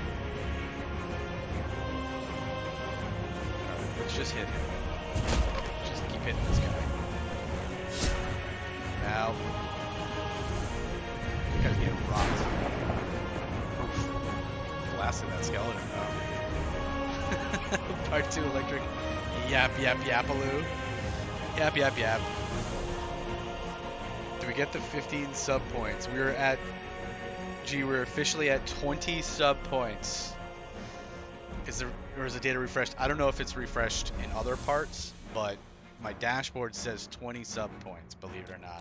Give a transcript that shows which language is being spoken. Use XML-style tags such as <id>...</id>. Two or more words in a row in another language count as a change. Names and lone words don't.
<en>Alright, let's just hit him. Just keep hitting this guy. Now, you guys getting rocked. Oof. Blasted that skeleton though. Part 2 electric. Yap, yap, yapaloo. Yap, yap, yap. Do we get the 15 sub points? We're officially at 20 sub points. Because there was a data refreshed. I don't know if it's refreshed in other parts, but my dashboard says 20 sub points, believe it or not.</en>